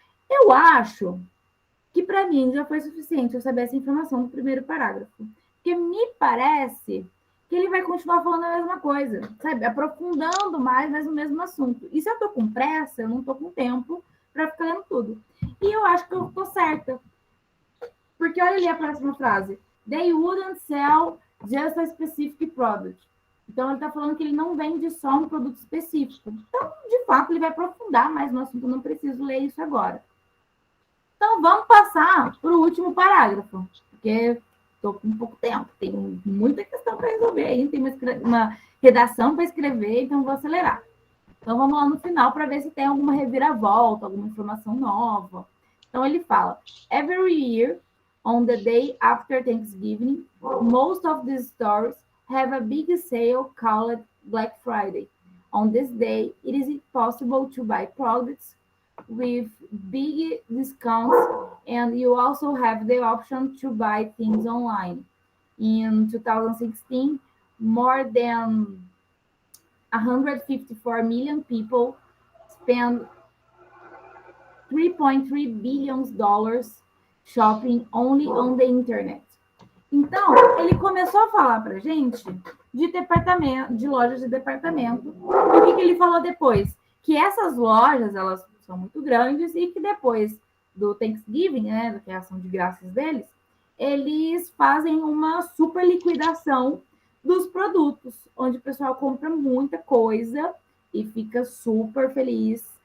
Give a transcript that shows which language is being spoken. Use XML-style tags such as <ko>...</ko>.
<pt>Eu acho que para mim já foi suficiente eu saber essa informação do primeiro parágrafo. Porque me parece que ele vai continuar falando a mesma coisa, sabe? Aprofundando mais no mesmo assunto. E se eu estou com pressa, eu não estou com tempo para ficar lendo tudo. E eu acho que eu estou certa. Porque olha ali a próxima frase.</pt> <en>They wouldn't sell just a specific product.</en> <pt>Então, ele está falando que ele não vende só um produto específico. Então, de fato, ele vai aprofundar mais no assunto. Eu não preciso ler isso agora. Então, vamos passar para o último parágrafo. Porque estou com pouco tempo. Tem muita questão para resolver aí. Tem uma redação para escrever, então vou acelerar. Então, vamos lá no final para ver se tem alguma reviravolta, alguma informação nova. Então, ele fala,</pt> <en>every year, on the day after Thanksgiving, most of these stores have a big sale called Black Friday. On this day, it is possible to buy products with big discounts, and you also have the option to buy things online. In 2016, more than 154 million people spent $3.3 billion shopping only on the internet.</en> <pt>Então, ele começou a falar para a gente de departamento, de lojas de departamento. E o que ele falou depois? Que essas lojas, elas são muito grandes e que depois do Thanksgiving, né, da criação de graças deles, eles fazem uma super liquidação dos produtos, onde o pessoal compra muita coisa e fica super feliz.</pt>